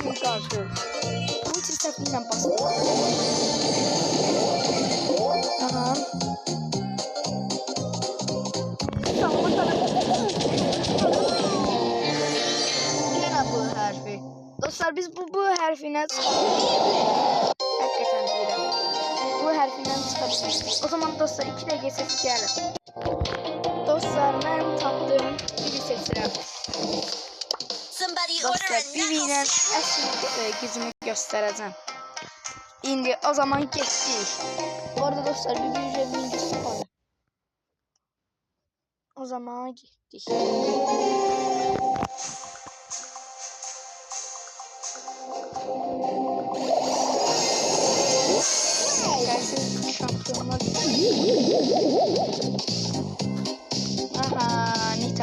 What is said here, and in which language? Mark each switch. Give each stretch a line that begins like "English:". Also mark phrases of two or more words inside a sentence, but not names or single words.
Azerbaijani: harfi. Multi səhvlə basdım. Aha.
Turkish: Yine bu harfi. Dostlar biz bu harfinden çıkabiliriz.
Azerbaijani: Hakikaten deyirəm.
Turkish: Bu harfinden çıkabiliriz.
Azerbaijani: O zaman dostlar 2 dəqiqə ses gəlir. Dostlar mən tapdım. Bibi seçirəm. Dostlar Bibi ilə əsl gücümü göstərəcəm. İndi o zaman getdik. Bu arada dostlar Bibi
Turkish: üzerinde sıfır. O zaman gittik. Gelsin şampiyonlar. Aha, Nita.